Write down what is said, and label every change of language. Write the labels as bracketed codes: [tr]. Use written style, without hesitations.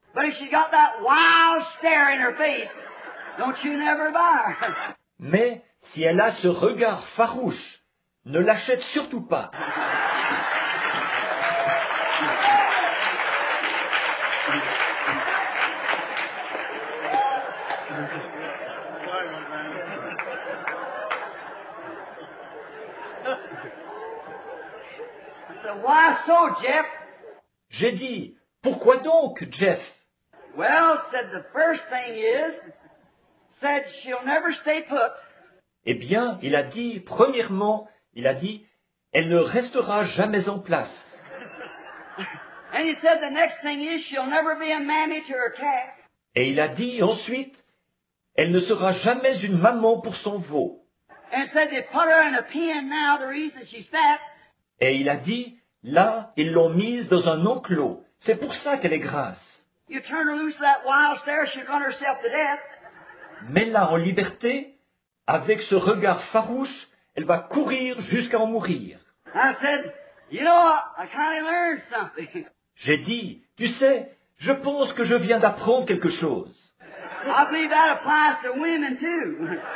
[en] But if she got that wild stare in her face, don't you never buy her. [fr] Mais si elle a ce regard farouche, ne l'achète surtout pas. [en] I said, why so, Jeff? [fr] J'ai dit, pourquoi donc, Jeff? [en] Well, said the first thing is, said she'll never stay put. [fr] Eh bien, il a dit, premièrement, il a dit, elle ne restera jamais en place. [en] And he said the next thing is she'll never be a mammy to her calf. [fr] Et il a dit ensuite, elle ne sera jamais une maman pour son veau. [en] And said they put her in a pen now, the reason she's fat. [fr] Et il a dit, là, ils l'ont mise dans un enclos. C'est pour ça qu'elle est grasse. [en] You turn her loose that wild stare, she'd run herself to death. [fr] Mets-la en liberté, avec ce regard farouche, elle va courir jusqu'à en mourir. [en] I said, you know, I kind of learned something. [fr] J'ai dit, tu sais, je pense que je viens d'apprendre quelque chose. [en] I believe that applies to women too.